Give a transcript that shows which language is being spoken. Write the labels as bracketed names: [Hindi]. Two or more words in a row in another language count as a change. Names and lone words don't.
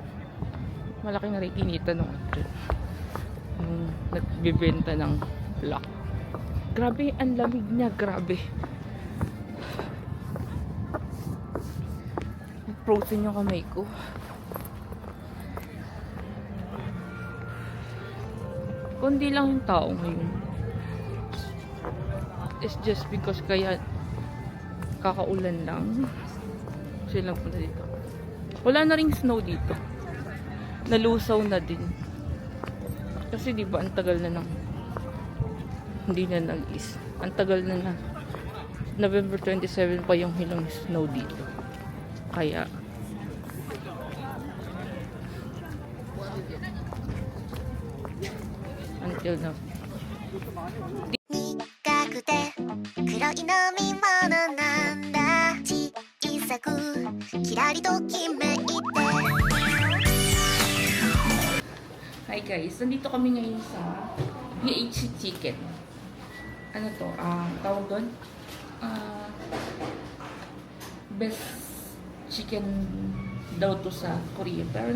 [Filipino] Malaki na rin kinita nung nagbibenta ng lock. Grabe, ang lamig niya, grabe. Frozen yung kamay ko. Kundi lang yung tao ngayon. [English] It's just because [Filipino] kaya kakaulan lang. Sila lang pala dito. Wala na ring snow dito. Nalusaw na din. Kasi diba, ang tagal na ng hindi na nag-is. Ang tagal na November 27 pa yung hilang snow dito. Kaya [English] until now. [Japanese] 苦くて黒い飲み物なんだ小さくキラリときめいて [English] Hi guys, [Filipino] nandito kami ngayon sa BH Chicken. Ano to? Tawag doon? [English] Best chicken [Filipino] daw to sa Korea.